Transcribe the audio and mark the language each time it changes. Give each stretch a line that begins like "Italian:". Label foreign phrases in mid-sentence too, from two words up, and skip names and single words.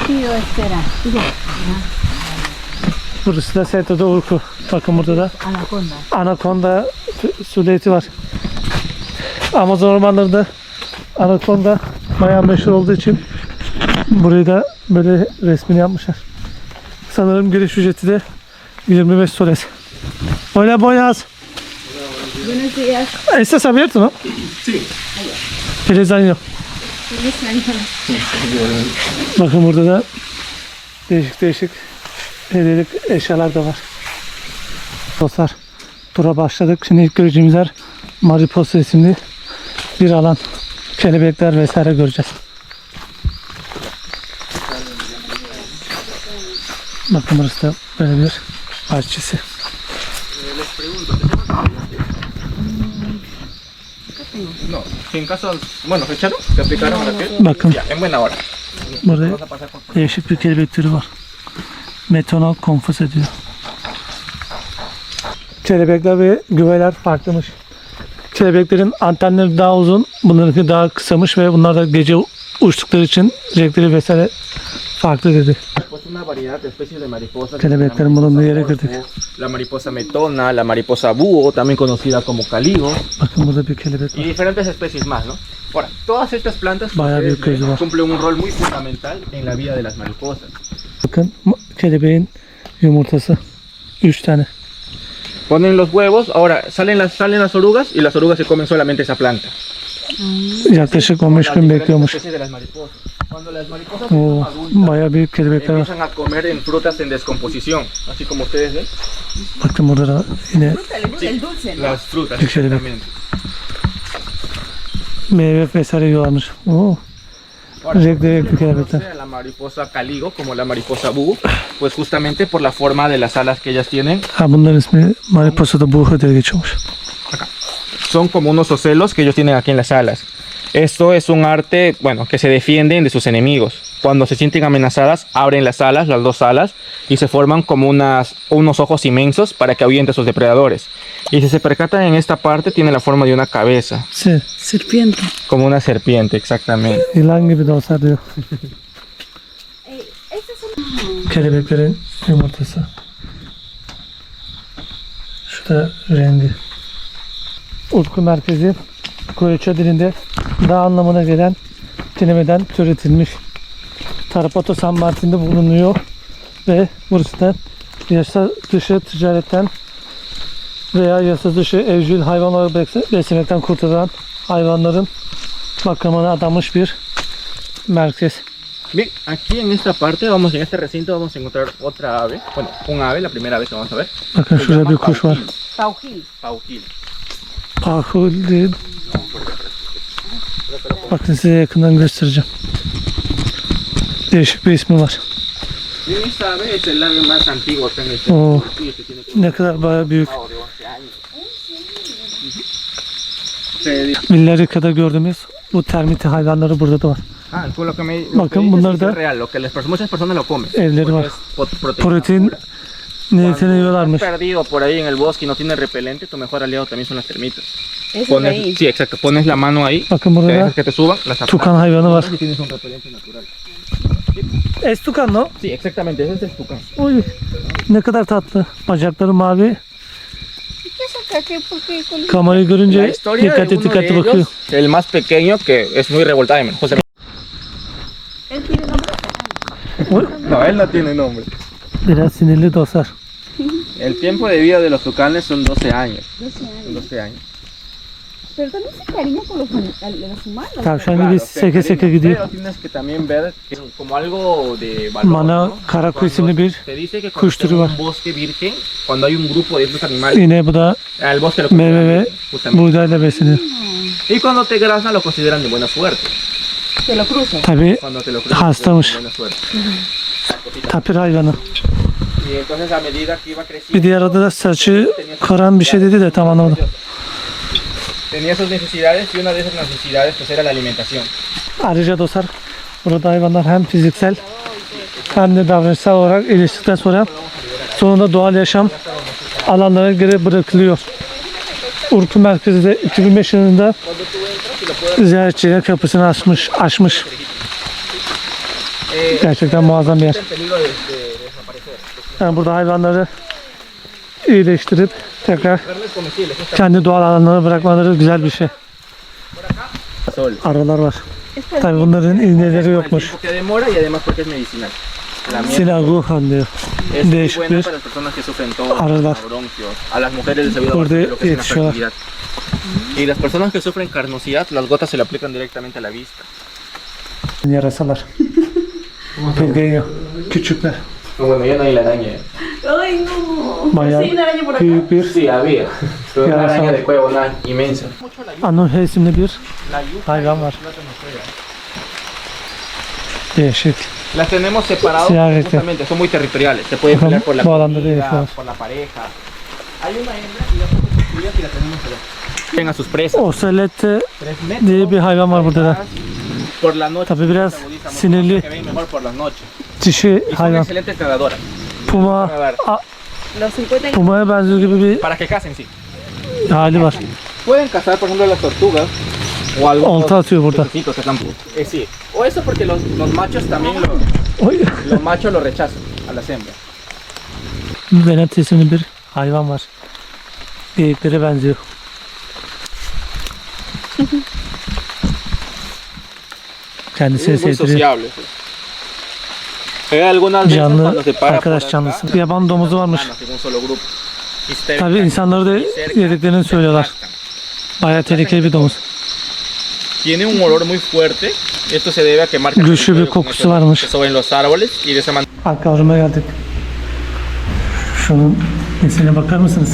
Turkish: Burası da Seto de Urco. Bakın burada da anakonda süliyeti var. Amazon ormanlarında anakonda bayağı meşhur olduğu için burayı da böyle resmini yapmışlar. Sanırım giriş ücreti de 25 soles.
Spanish: Hola, buenas. Buenos días. ¿Estás abierto, no? Sí. Feliz año. Feliz año.
Turkish: Bakın burada da değişik hediyelik eşyalar da var. Dostlar, tura başladık. Şimdi ilk göreceğimiz yer Mariposa isimli bir alan. Kelebekler vesaire göreceğiz. Bakın burası da böyle bir bahçesi.
Spanish: No, si en caso, bueno, fecharon, se aplicaron a la piel,
Turkish: Bakın
Spanish: ya, en buena hora.
Turkish: burada
Spanish: Vamos a pasar por
Turkish: Değişik bir kelebek türü var. Metonal konfus ediyor. Kelebekler ve güveler farklımış. Kelebeklerin antenleri daha uzun, bunlarınki daha kısamış ve bunlar da gece uçtukları için renkleri vesaire farklı dedi.
Spanish: Pues una variedad de especies de mariposas.
Turkish: Kelebeklerin bulunduğu yere girdik.
Spanish: La mariposa metona, la mariposa búho, también conocida como caligo,
Turkish: Bakın burada bir kelebek
Spanish: y
Turkish: var.
Spanish: diferentes especies más, ¿no? Ahora, todas estas plantas
Turkish: Bayağı
Spanish: ustedes
Turkish: büyük gözü var.
Spanish: cumplen un rol muy fundamental en la vida de las mariposas.
Turkish: Bakın kelebeğin yumurtası. 3 tane.
Spanish: Ponen los huevos, ahora salen las orugas y las orugas se comen solamente esa planta.
Turkish: Yaklaşık 15
Spanish: Las
Turkish: gün
Spanish: diferentes
Turkish: bekliyormuş.
Spanish: especies de las mariposas. Cuando las mariposas Oo, son adultas,
Turkish: bayağı büyük kelebekler var.
Spanish: empiezan a comer en frutas en descomposición, así como ustedes ven.
Turkish: Bakın burada da yine
Spanish: El dulce, ¿no? Las frutas, Qué chévere. exactamente.
Turkish: meyve vesaire yiyorlarmış. Oo.
Spanish: Ahora,
Turkish: Renkli
Spanish: se
Turkish: kelebekler.
Spanish: conoce a la mariposa caligo como la mariposa búho, pues justamente por la forma de las alas que ellas tienen.
Turkish: Ha bunların ismi
Spanish: mariposa da buho
Turkish: diye geçiyormuş.
Spanish: Son como unos ocelos que ellos tienen aquí en las alas. Esto es un arte, bueno, que se defienden de sus enemigos. Cuando se sienten amenazadas, abren las alas, las dos alas, y se forman como unos ojos inmensos para que ahuyente a sus depredadores. Y si se percatan en esta parte, tiene la forma de una cabeza, Serpiente. como una serpiente, exactamente.
Turkish: Yılan gibi de olsa diyor. Kelebeklerin yumurtası. Şu da rengi. Utku merkezi Koreçe dilinde dağ anlamına gelen kelimeden türetilmiş. Tarapato San Martin'de bulunuyor ve burası da yasa dışı ticaretten veya yasa dışı evcil hayvanları beslemekten kurtulan hayvanların bakımına adanmış bir merkez.
Spanish: Bien, aquí en esta parte, en este recinto vamos a encontrar otra ave. Bueno, un ave, la primera vez que vamos a ver.
Turkish: Bakın
Spanish: Se
Turkish: şurada
Spanish: llama
Turkish: bir kuş var.
Spanish: Paujil. Paujil.
Turkish: Pahul değil. Bakın size yakından göstereceğim. Değişik bir ismi var.
Spanish: Y esta ave es el ave más antiguo acá en el centro. Oo, Sí, este tiene como
Turkish: ne kadar bayağı büyük.
Spanish: de 11 años. Se dedica-
Turkish: Villarica'da gördüğümüz bu termiti hayvanları burada da var.
Spanish: fue lo que me
Turkish: Bakın
Spanish: que dices
Turkish: bunlar
Spanish: es
Turkish: da
Spanish: real, lo que muchas personas lo comen.
Turkish: evleri
Spanish: Porque
Turkish: var.
Spanish: es proteína
Turkish: Protein
Spanish: pura.
Turkish: niyetine
Spanish: Cuando
Turkish: yiyorlarmış.
Spanish: estás perdido por ahí en el bosque y no tienes repelente, tu mejor aliado también son las termitas. Ese de Pones, ahí. sí, exacto, pones la mano ahí,
Turkish: Bakın
Spanish: te
Turkish: burada
Spanish: dejas
Turkish: da
Spanish: que te suban, las
Turkish: tukan hayvanı var.
Spanish: y tienes un repelente natural. Estukan no? Sí, exactamente, ese es el tucán. Uy,
Turkish: ne kadar tatlı. Bacakları mavi.
Spanish: ¿Qué saca? ¿Qué? ¿Por qué? Con...
Turkish: Kamerayı
Spanish: La
Turkish: görünce
Spanish: historia de
Turkish: dikkatli
Spanish: uno de
Turkish: dikkatli bakıyor.
Spanish: ellos, el más pequeño, que es muy revoltado, José. ¿Él tiene nombre? Uy, No, él no tiene nombre.
Turkish: biraz sinirli dostlar.
Spanish: El tiempo de vida de los tucanes son 12 años. 12 años. 12 años. Pero también se cariña con los humanos.
Turkish: Tavşan gibi seke seke gidiyor.
Spanish: Pero tienes que también ver que como algo de valor.
Turkish: Mana
Spanish: ¿no?
Turkish: karakuy
Spanish: Cuando
Turkish: isimli bir
Spanish: te dice que
Turkish: kuş
Spanish: cuando
Turkish: türü
Spanish: en
Turkish: var.
Spanish: un bosque virgen, cuando hay un grupo de estos animales,
Turkish: Yine bu da
Spanish: el bosque lo
Turkish: meyve
Spanish: consideran
Turkish: ve
Spanish: virgen, justamente.
Turkish: buğdayla besleniyor.
Spanish: Y cuando te grazan lo consideran de buena suerte. Se lo cruzan.
Turkish: Tabi
Spanish: Cuando te lo cruzan,
Turkish: hastamış.
Spanish: de buena suerte.
Turkish: Tapir hayvanı.
Spanish: Y entonces a medida que iba creciendo,
Turkish: Bir diğer adı da saçı karan bir şey dedi de tam anlamadım.
Spanish: tenía sus necesidades y una de esas necesidades pues era la alimentación.
Turkish: Ayrıca dostlar burada hayvanlar hem fiziksel hem de davranışsal olarak iyileştikten sonra sonunda doğal yaşam alanlara geri bırakılıyor. Urku merkezi de 2005 yılında ziyaretçiler kapısını açmış. Gerçekten muazzam bir yer.
Spanish: En peligro de desaparecer.
Turkish: Yani burada hayvanları iyileştirip tekrar
Spanish: Carnes comestibles, esta
Turkish: kendi doğal alanlarına bırakmaları güzel bir şey.
Spanish: sol.
Turkish: Arılar var. Tabii bunların iğneleri
Spanish: Por el
Turkish: yokmuş.
Spanish: tiempo que demora y además porque es medicinal. La miel
Turkish: Sinaguhan diyor.
Spanish: es muy
Turkish: Değişik
Spanish: buena
Turkish: bir
Spanish: para las personas que sufren tos,
Turkish: arılar.
Spanish: bronquios. A las mujeres les ayuda
Turkish: Orada
Spanish: bastante lo que es la
Turkish: yetişiyorlar.
Spanish: fertilidad. Y las personas que sufren carnosidad, las gotas se le aplican directamente a la vista.
Turkish: Yarasalar. Pelgeyo. Küçükler.
Spanish: Bueno, ya no hay la araña. Ay, no.
Turkish: Bayağı
Spanish: Sí, una araña por acá.
Turkish: büyük bir
Spanish: Sí, había. Pero una
Turkish: Yarasa.
Spanish: araña de cuello inmensa.
Turkish: Anuhe isimli bir hayvan var. Değişik.
Spanish: Las tenemos separadas Sí, ahorita. justamente, son muy territoriales. Se pueden Ajá, pelear por la
Turkish: bu alanda
Spanish: comida,
Turkish: değişiyor.
Spanish: por la pareja. Hay una hembra y ya son construidas y la tenemos allá. Tengan sus presas.
Turkish: Oselette
Spanish: 3 metros.
Turkish: diye bir hayvan var burada da.
Spanish: Por la noche.
Turkish: Tabii biraz
Spanish: se agudizan mucho,
Turkish: sinirli.
Spanish: que ven mejor por las noches.
Turkish: dişi
Spanish: Y son
Turkish: hayvan.
Spanish: excelentes nadadoras.
Turkish: Puma,
Spanish: Los 50
Turkish: pumaya benziyor gibi bir
Spanish: Para que casen, sí.
Turkish: hali var.
Spanish: Pueden cazar, por ejemplo, las tortugas o algunos
Turkish: Olta atıyor burada.
Spanish: pececitos que están- sí. O eso porque los machos también Oy. los machos lo rechazan a las hembras.
Turkish: Venet isimli bir hayvan var. Geyiklere benziyor. Kendisini
Spanish: Muy
Turkish: sevdiriyor.
Spanish: sociable. Pues. Hay algunas veces
Turkish: Canlı,
Spanish: cuando se para
Turkish: arkadaş
Spanish: por acá,
Turkish: canlısı. Yaban domuzu varmış.
Spanish: en un solo grupo. Y se
Turkish: Tabii insanları da yediklerini söylüyorlar. Bayağı tehlikeli bir domuz.
Spanish: Tiene un olor muy fuerte. Esto se debe a que marcan
Turkish: Güçlü bir
Spanish: territorio con
Turkish: kokusu
Spanish: eso,
Turkish: varmış.
Spanish: que soben los árboles y de esa manera
Turkish: Akvaryuma geldik. Şunun nesine bakar mısınız?